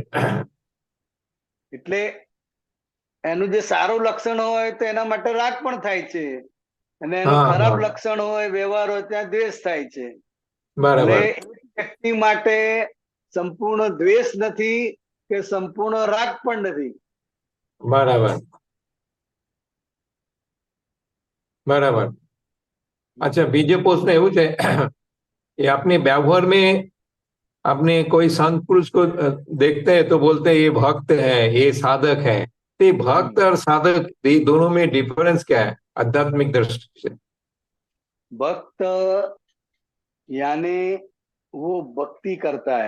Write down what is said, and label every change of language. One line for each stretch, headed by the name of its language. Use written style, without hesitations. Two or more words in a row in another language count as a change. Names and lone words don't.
Gujarati: એટલે એનું જે સારું લક્ષણ હોય તો એના માટે રાગ પણ થાય છે, અને એનું ખરાબ લક્ષણ હોય, વ્યવહાર હોય, ત્યાં દ્વેષ થાય છે. બરાબર. વ્યક્તિ માટે સંપૂર્ણ દ્વેષ નથી કે સંપૂર્ણ રાગ પણ નથી. બરાબર બરાબર.
Hindi: अच्छा, बीजे पोस्ट में
Gujarati: એવું છે
Hindi: ये अपने व्यवहार में अपने कोई संत पुरुष को देखते हैं तो बोलते हैं ये भक्त है, ये साधक है. तो ये भक्त और साधक दोनों में डिफरेंस क्या है आध्यात्मिक दृष्टि से? भक्त यानी वो भक्ति करता है.